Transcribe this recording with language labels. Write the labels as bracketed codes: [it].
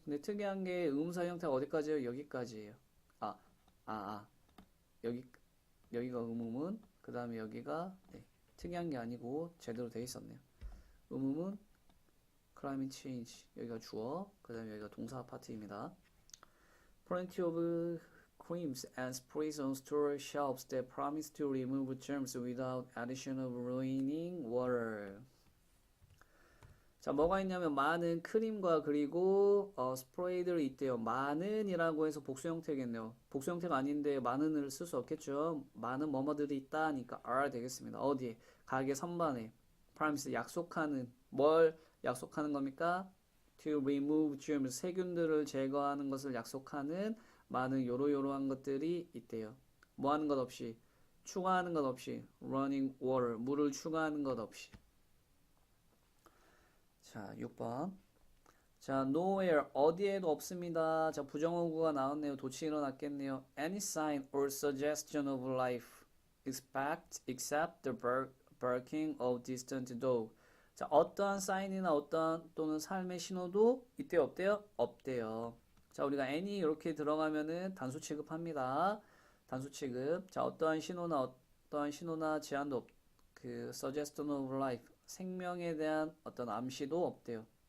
[ko] 근데 특이한 게 의문사 형태가 어디까지예요? 여기까지예요. 여기가 의문문, 그 다음에 여기가 특이한 게 아니고 제대로 돼 있었네요. 의문문 climate change 여기가 주어, 그 다음에 여기가 동사 파트입니다. [en] Plenty of creams and sprays on store shelves that promise to remove germs without addition of ruining water. [ko] 자, 뭐가 있냐면 많은 크림과 그리고 스프레이들이 있대요. 많은이라고 해서 복수 형태겠네요. 복수 형태가 아닌데 많은을 쓸 수 없겠죠. 많은 뭐뭐들이 있다니까 are 되겠습니다. 어디에? 가게 선반에. promise 약속하는 뭘 약속하는 겁니까? [en] to remove germs [ko] 세균들을 제거하는 것을 약속하는 많은 요러요러한 것들이 있대요. 뭐 하는 것 없이 추가하는 것 없이 [en] running water [ko] 물을 추가하는 것 없이. 자, 6번. 자, nowhere 어디에도 없습니다. 자, 부정어구가 나왔네요. 도치 일어났겠네요. [en] Any sign or suggestion of life except the barking of distant dog. [ko] 자, 어떠한 사인이나 어떠한 또는 삶의 신호도 이때 없대요? 없대요. 자, 우리가 any 이렇게 들어가면은 단수 취급합니다. 단수 취급. 자, 어떠한 신호나 제한도 그 [en] suggestion of life [ko] 생명에 대한 어떤 암시도 없대요.